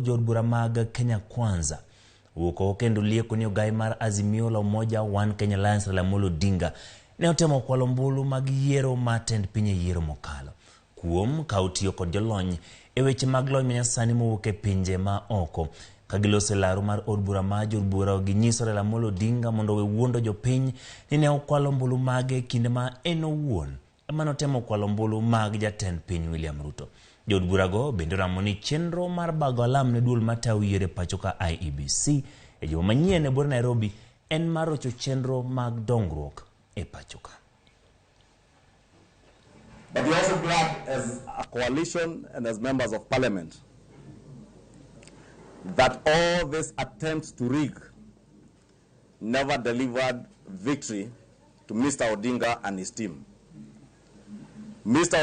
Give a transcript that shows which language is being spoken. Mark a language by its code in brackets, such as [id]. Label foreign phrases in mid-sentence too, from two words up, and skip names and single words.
[luo] Jod bura mag Kenya Kwanza wuoko kendo lieko ni ogai mar Azimio la Umoja One Kenya Alliance la Molo Dinga ne otemo kwalo mbulu mag yiero matend pinye yiero mokalo kuom kautiyo kod jolony e weche mag lony manyasani mowuok e pinje ma oko kagilose laro mar od bura ma jod bura ginyisore la Molo Dinga mondo we wuondo jopiny ni ne okwalo mbulu mage kinde ma en owuon mano temo kwalo mbulu mag jatend piny William Ruto. Jod burago bende ramoni chenro mar bago alam ne duol matayo yiere pacho ka IEBC e juma manyien e bor Nairobi en mar rocho chenro mag dongruok e pacho ka. [en] But we are also glad as a coalition and as members of parliament that all these attempts to rig never delivered victory to Mr. Odinga and his team. Mr.